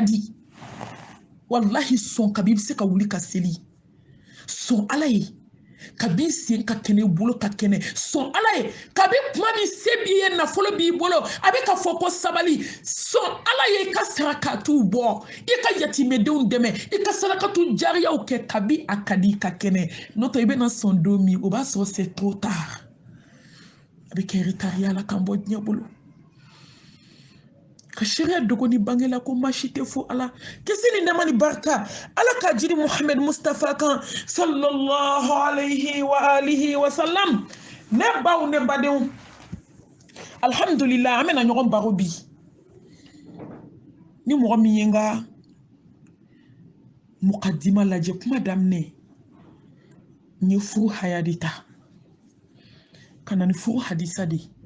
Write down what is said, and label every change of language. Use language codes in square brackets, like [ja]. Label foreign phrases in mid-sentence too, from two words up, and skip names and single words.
[bm] di wallahi sɔn kabi bɛ se ka wuli ka seli sɔn ala ye kabi sen ka kɛnɛ i bolo ka kɛnɛ sɔn ala ye kabi kuma min se b'i ye nafolo b'i bolo a bɛ ka fɔ ko sabali sɔn ala ye i ka sarakatiw bɔ i ka yatimɛdenw dɛmɛ i ka sarakatu jariyaw kɛ kabi a ka di i ka kɛnɛ n'o tɛ i bɛna sɔn don min o b'a sɔrɔ [fr] c'est trop tard [bm] a bɛ kɛ retard la k'an bɔ diɲɛ bolo ka sariya dogo ni bangela ko maa si tɛ fo ala kisi ni nɛɛma ni barika ala ka jiri muhammed mustafa kan [ar] صلى الله عليه وآله وسلم [bm] ne baw ne badenw alhamdulillah an bɛna ɲɔgɔn baro bi ni mɔgɔ min ye n ka mukadima lajɛ kuma daminɛ n ye furu haya de ta ka na ni furu hadisa de